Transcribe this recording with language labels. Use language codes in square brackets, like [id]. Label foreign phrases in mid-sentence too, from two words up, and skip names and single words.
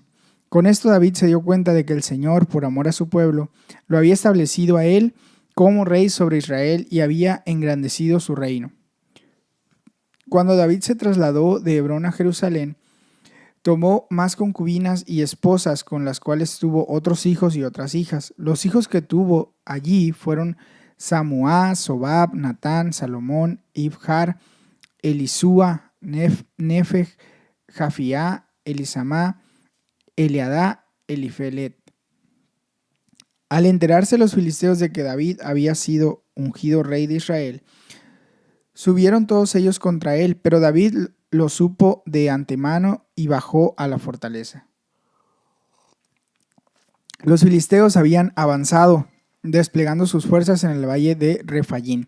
[es] Con esto David se dio cuenta de que el Señor, por amor a su pueblo, lo había establecido a él como rey sobre Israel y había engrandecido su reino. Cuando David se trasladó de Hebrón a Jerusalén, tomó más concubinas y esposas con las cuales tuvo otros hijos y otras hijas. Los hijos que tuvo allí fueron Samuá, Sobab, Natán, Salomón, Ibjar, Elisúa, Nefeg, Jafiá, Elisamá, Eliadá, Elifelet. Al enterarse los filisteos de que David había sido ungido rey de Israel, subieron todos ellos contra él, pero David lo supo de antemano y bajó a la fortaleza. Los filisteos habían avanzado, desplegando sus fuerzas en el valle de Refayín.